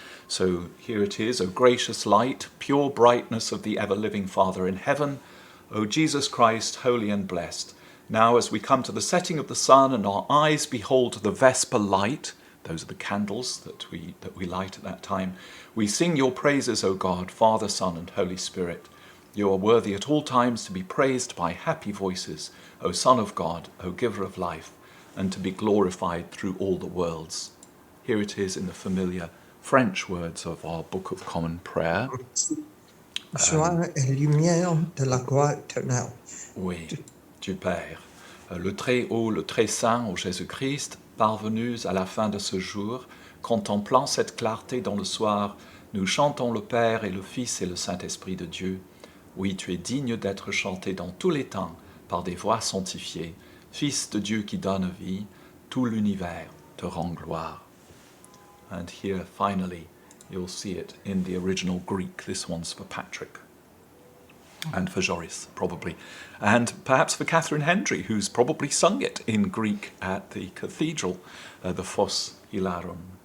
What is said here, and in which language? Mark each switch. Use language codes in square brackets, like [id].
[en] So here it is: O gracious light, pure brightness of the ever-living Father in heaven, O Jesus Christ, holy and blessed, now as we come to the setting of the sun and our eyes behold the vesper light, those are the candles that we light at that time, we sing your praises, O God, Father, Son and Holy Spirit. You are worthy at all times to be praised by happy voices, O Son of God, O Giver of life, and to be glorified through all the worlds. Here it is in the familiar French words of our Book of Common Prayer. [fr] Joie et lumière de la gloire éternelle. Oui, du Père, le très haut, le très saint, ô Jésus-Christ, parvenus à la fin de ce jour, contemplant cette clarté dans le soir, nous chantons le Père et le Fils et le Saint-Esprit de Dieu. Oui, tu es digne d'être chanté dans tous les temps par des voix sanctifiées. Fils de Dieu qui donne vie, tout l'univers te rend gloire. [en] And here, finally, you'll see it in the original Greek. This one's for Patrick. And for Joris, probably. And perhaps for Catherine Hendry, who's probably sung it in Greek at the cathedral, the Phos Hilaron.